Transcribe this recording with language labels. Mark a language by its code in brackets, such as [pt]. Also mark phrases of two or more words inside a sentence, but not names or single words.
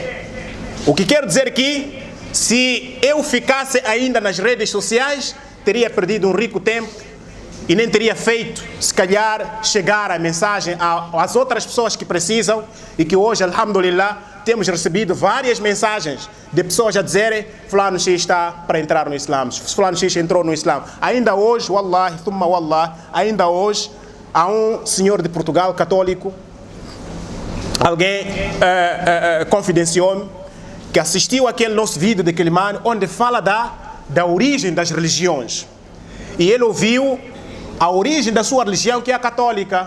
[pt] O que quero dizer aqui, se eu ficasse ainda nas redes sociais, teria perdido um rico tempo e nem teria feito, se calhar, chegar a mensagem às outras pessoas que precisam e que hoje, alhamdulillah, temos recebido várias mensagens de pessoas a dizerem fulano X está para entrar no Islã, fulano X entrou no Islã. Ainda hoje, [ar] والله ثم والله, [pt] ainda hoje, há um senhor de Portugal, católico, alguém confidenciou-me que assistiu aquele nosso vídeo de Quelimane, onde fala da origem das religiões. E ele ouviu a origem da sua religião, que é a católica.